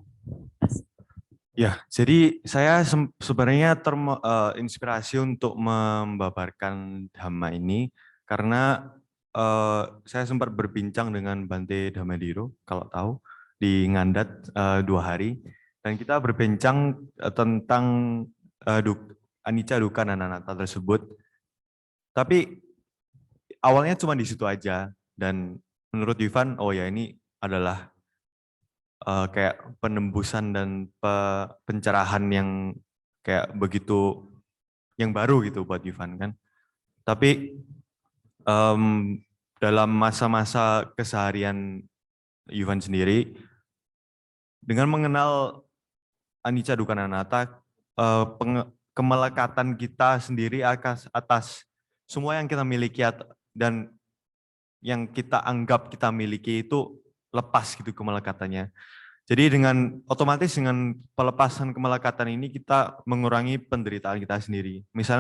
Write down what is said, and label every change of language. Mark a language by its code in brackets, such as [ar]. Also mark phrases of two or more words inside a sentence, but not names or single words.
[id] Ya, jadi saya sebenarnya inspirasi untuk membabarkan Dhamma ini karena saya sempat berbincang dengan Bante Dhammadiro, kalau tahu, di Ngandat 2 hari, dan kita berbincang tentang [pi] anicca, dukkha, [id] dan anatta tersebut. Tapi awalnya cuma di situ aja, dan menurut Yuvan, oh ya ini adalah kayak penembusan dan pencerahan yang kayak begitu, yang baru gitu buat Yuvan kan. Tapi dalam masa-masa keseharian Yuvan sendiri, dengan mengenal [pi] anicca, dukkha, [id] dan anatta, kemelekatan kita sendiri atas semua yang kita miliki dan yang kita anggap kita miliki itu lepas gitu kemelekatannya. Jadi otomatis dengan pelepasan kemelekatan ini kita mengurangi penderitaan kita sendiri.